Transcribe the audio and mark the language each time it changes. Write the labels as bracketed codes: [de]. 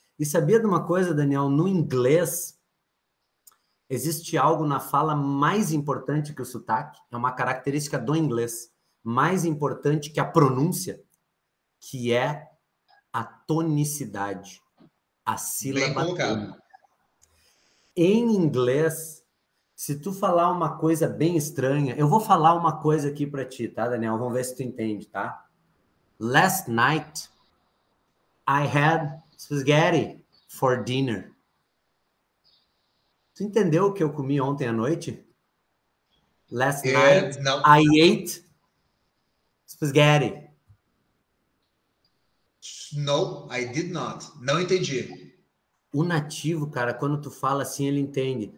[pt] E sabia de uma coisa, Daniel? No inglês, existe algo na fala mais importante que o sotaque, é uma característica do inglês, mais importante que a pronúncia, que é a tonicidade, a Bem sílaba colocado. tônica. Em inglês, se tu falar uma coisa bem estranha, eu vou falar uma coisa aqui para ti, tá, Daniel? Vamos ver se tu entende, tá? [en] Last night, I had spaghetti for dinner. [pt] Tu entendeu o que eu comi ontem à noite? [en] Last night, [pt] Não. [en] I ate spaghetti. No, I did not. [pt] Não entendi. O nativo, cara, quando tu fala assim, ele entende.